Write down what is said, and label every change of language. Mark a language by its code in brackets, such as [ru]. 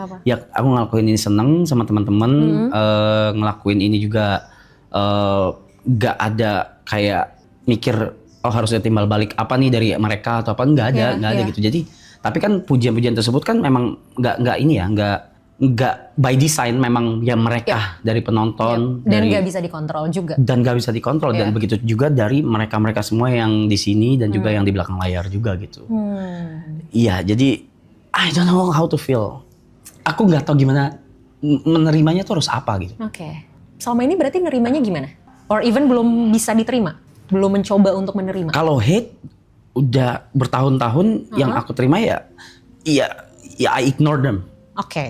[id] Ya aku ngelakuin ini seneng sama teman-teman, ngelakuin ini juga nggak ada kayak mikir harusnya timbal balik apa nih dari mereka atau apa, nggak ada gitu. Jadi tapi kan pujian-pujian tersebut kan memang nggak ini ya, nggak by design, memang ya mereka dari penonton dan nggak bisa dikontrol juga. Dan nggak bisa dikontrol dan begitu juga dari mereka semua yang di sini dan juga yang di belakang layar juga gitu. Iya, jadi [en] I don't know how to feel. [id] Aku nggak tahu gimana menerimanya tuh harus apa gitu. Oke. Selama ini berarti nerimanya gimana? [en] Or even [id] belum bisa diterima? Belum mencoba untuk menerima? Kalau hate udah bertahun-tahun yang aku terima ya [en] I ignore them. [id] Oke.